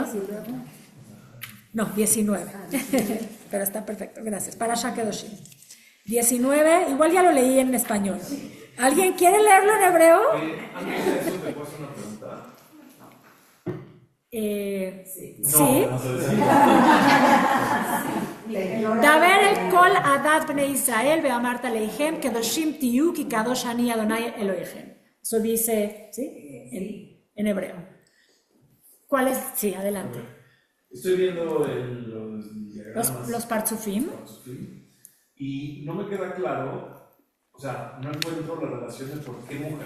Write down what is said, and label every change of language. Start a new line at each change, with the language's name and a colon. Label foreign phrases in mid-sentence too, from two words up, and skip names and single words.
Spanish: No, 19. Pero está perfecto, gracias. Parashá Kedoshim. 19, igual ya lo leí en español. ¿Alguien quiere leerlo en hebreo? Antes de eso, ¿te puedo hacer una pregunta? Sí.
Hebrew: דבר אל כל עדת בני ישראל ואמרת אלהם קדשים תהיו כי קדוש אני אדני אלהיכם.
Spanish: Eso dice, ¿sí? En hebreo. ¿Cuál es? Sí, adelante. Estoy viendo los diagramas. Los partzufim. Y no me queda claro, o sea, no encuentro la relación de por qué mujer.